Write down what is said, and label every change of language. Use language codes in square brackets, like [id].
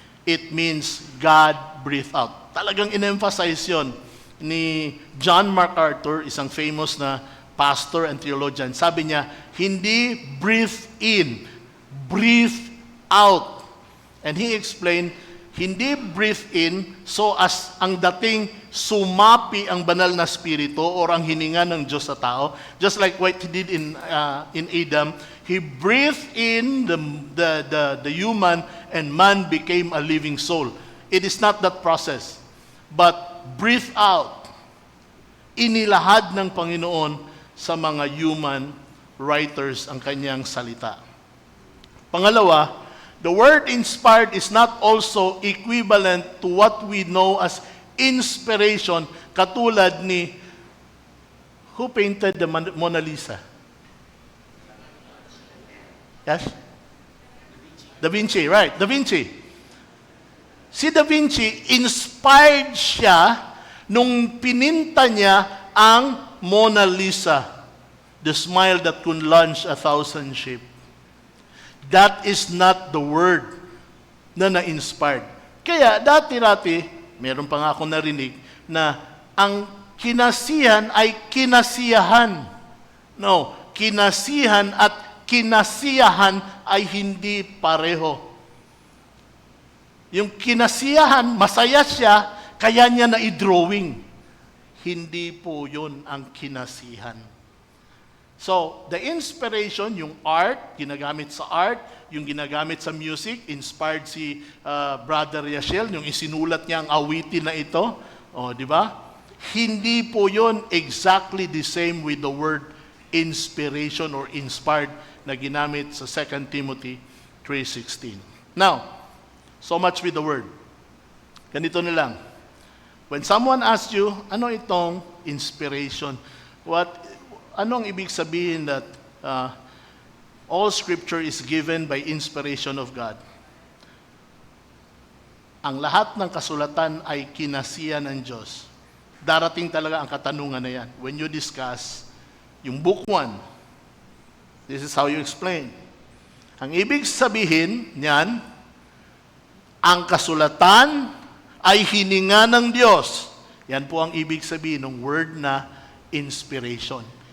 [en] It means God breathed out. [tl] Talagang in-emphasize yun ni John MacArthur, isang famous na pastor and theologian. Sabi niya, hindi [en] breathe in, breathe out. And he explained, [tl] hindi [en] breathe in so as [tl] ang dating sumapi ang banal na spirito or ang hininga ng Diyos sa tao. [en] Just like what he did in Adam, he breathed in the human and man became a living soul. It is not that process. But breathe out. [tl] Inilahad ng Panginoon sa mga human writers ang kanyang salita. [en] Pangalawa, the word inspired is not also equivalent to what we know as inspiration, [tl] katulad ni, [en] who painted the Mona Lisa? Yes? Da Vinci, right? Da Vinci. [tl] Si Da Vinci, [en] inspired [tl] siya nung pininta niya ang [en] Mona Lisa, the smile that could launch 1,000 sheep. That is not the word [tl] na na-inspired. Kaya dati-dati, meron pa nga akong narinig na ang kinasihan ay kinasiyahan. No, kinasihan at kinasiyahan ay hindi pareho. Yung kinasiyahan, masaya siya, kaya niya na i-drawing. Hindi po yun ang kinasihan. [en] So, the inspiration, [tl] yung art, ginagamit sa art, yung ginagamit sa music, inspired si Brother Yashel, yung isinulat niya ang awitin na ito. O, di ba? Hindi po yun [en] exactly the same with the word inspiration or inspired [tl] na ginamit sa [en] 2 Timothy 3:16. Now, so much with the word. [tl] Ganito na lang. [en] When someone asks you, [tl] ano itong [en] inspiration? [tl] Ano ang ibig sabihin [en] that all scripture is given by inspiration of God? [tl] Ang lahat ng kasulatan ay kinasiya ng Diyos. Darating talaga ang katanungan na yan. [en] When you discuss yung book 1, this is how you explain. [tl] Ang ibig sabihin niyan, ang kasulatan ay hininga ng Diyos. Yan po ang ibig sabihin ng word na inspiration.